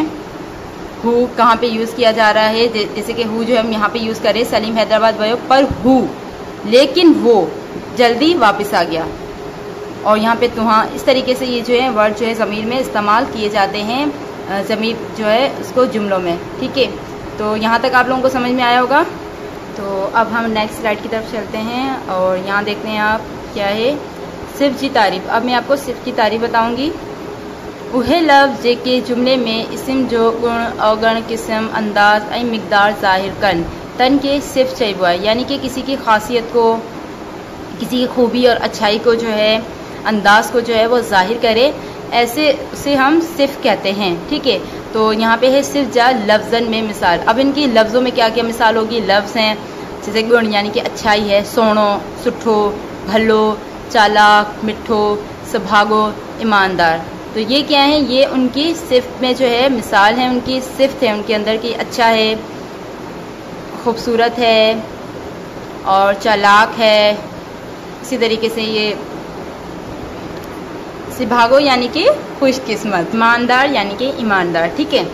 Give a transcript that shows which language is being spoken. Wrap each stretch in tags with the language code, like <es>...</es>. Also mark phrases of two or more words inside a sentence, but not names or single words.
<ur>ہو کہاں پہ یوز کیا جا رہا ہے، جیسے کہ ہو جو ہم یہاں پہ یوز کریں</ur> <sd>सलीम हैदराबाद गयो पर हु</sd> <ur>لیکن وہ جلدی واپس آ گیا، اور یہاں پہ تہاں، اس طریقے سے یہ جو ہے ورڈ جو ہے ضمیر میں استعمال کیے جاتے ہیں، ضمیر جو ہے اس کو جملوں میں، ٹھیک ہے. تو یہاں تک آپ لوگوں کو سمجھ میں آیا ہوگا۔ تو اب ہم نیکسٹ سلائیڈ کی طرف چلتے ہیں، اور یہاں دیکھتے ہیں آپ کیا ہے</ur> <sd>सिर्फ जी तारीफ़।</sd> <ur>اب میں آپ کو صرف کی تعریف بتاؤں گی.</ur> <sd>उहे लफ्ज़ जेके जुमले में इसम जो गुण अवगुण किस्म अंदाज ऐं मिक़दार ज़ाहिर कन तन के सिर्फ चइबो आहे,</sd> <ur>یعنی کہ کسی کی خاصیت کو، کسی کی خوبی اور اچھائی کو جو ہے، انداز کو جو ہے وہ ظاہر کرے، ایسے اسے ہم صرف کہتے ہیں، ٹھیک ہے. تو یہاں پہ ہے</ur> <sd>सिर्फ जा लफ्ज़न में मिसाल।</sd> <ur>اب ان کی لفظوں میں کیا کیا مثال ہوگی، لفظ ہیں جیسے گن یعنی کہ اچھائی ہے,</ur> <sd>सोणो, सुठो, भलो, चालाक, मिठो, सुभागो, ईमानदार।</sd> <ur>تو یہ کیا ہے، یہ ان کی صفت میں جو ہے مثال ہے، ان کی صفت ہے ان کے اندر کی، اچھا ہے، خوبصورت ہے اور چالاک ہے. اسی طریقے سے یہ سبھاگو یعنی کہ خوش قسمت، ایماندار یعنی کہ ایماندار، ٹھیک ہے.</ur>